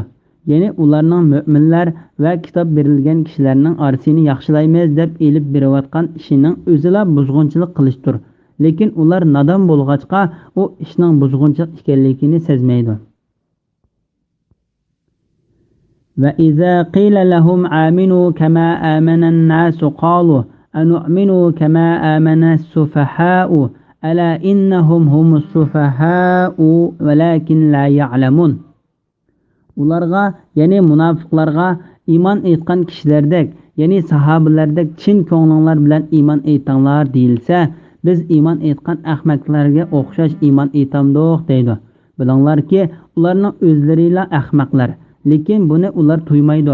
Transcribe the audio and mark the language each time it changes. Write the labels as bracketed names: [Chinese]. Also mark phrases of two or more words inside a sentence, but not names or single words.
[Uzbek] Ya'ni ularning mu'minlar va kitob berilgan kishilarning orasini yaxshilaymiz deb elib berayotgan ishining o'zila buzg'unchilik qilishdir. Lekin ular nodon bo'lg'achqa u ishning buzg'unchilik ekanligini sezmaydi. [Arabic] وإذا قيل لهم آمنوا كما آمن الناس قالوا أنؤمن كما آمن السفهاء ألا إنهم هم السفهاء ولكن لا يعلمون. [Uzbek] ularga ya'ni munofiqlarga iymon etgan kishilardek ya'ni sahobalardek chin ko'nglinglar bilan iymon etanglar deyilsa biz iymon etgan ahmoqlarga o'xshash iymon etamdiq deydi. Bilinglarki ularning o'zlarila ahmoqlar, lekin buni ular tuymaydi.